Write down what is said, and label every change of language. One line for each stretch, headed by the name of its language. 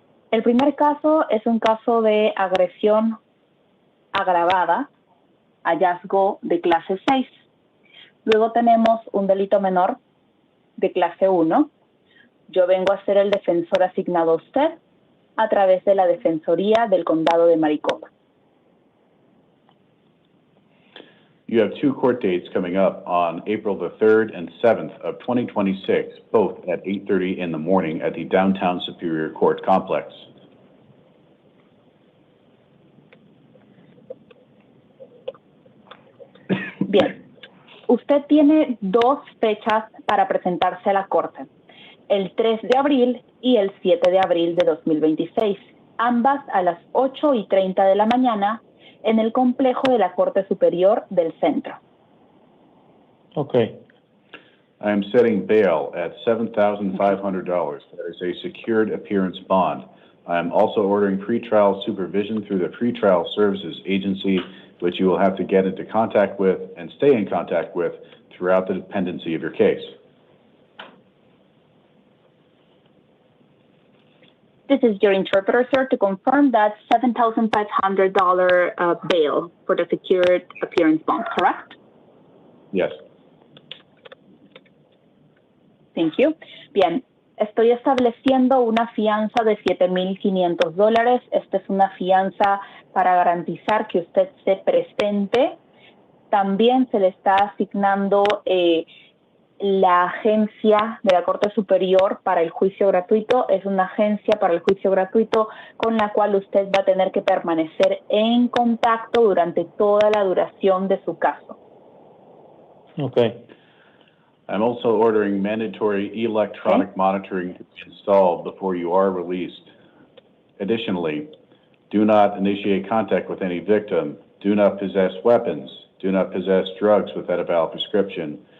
Spanish: El primer caso es un caso de agresión agravada, hallazgo de clase 6. Luego tenemos un delito menor de clase 1. Yo vengo a ser el defensor asignado a usted a través de la Defensoría del Condado de Maricopa.
English: You have two court dates coming up on April the 3rd and 7th of 2026, both at 8:30 in the morning at the Downtown Superior Court Complex.
Spanish: Bien, usted tiene dos fechas para presentarse a la Corte, el 3 de abril y el 7 de abril de 2026, ambas a las 8:30 de la mañana en el complejo de la Corte Superior del Centro.
English: Okay. I am setting bail at $7,500. That is a secured appearance bond. I am also ordering pretrial supervision through the Pretrial Services Agency, which you will have to get into contact with and stay in contact with throughout the pendency of your case. This is your interpreter, sir, to confirm that $7,500 bail for the secured appearance bond, correct? Yes. Thank you.
Spanish: Bien, estoy estableciendo una fianza de $7,500. Esta es una fianza para garantizar que usted se presente. También se le está asignando la agencia de la Corte Superior para el juicio gratuito. Es una agencia para el juicio gratuito con la cual usted va a tener que permanecer en contacto durante toda la duración de su caso.
English: Okay. I'm also ordering mandatory electronic monitoring to be installed before you are released. Additionally, do not initiate contact with any victim. Do not possess weapons. Do not possess drugs without a valid prescription.